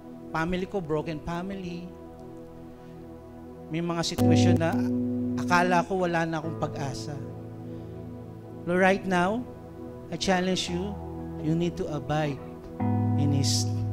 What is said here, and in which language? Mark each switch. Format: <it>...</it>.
<en>Family ko, broken family.</en> <tl>May mga sitwasyon na akala ko wala na akong pag-asa.</tl> <en>Lord, right now, I challenge you, you need to abide in His</en>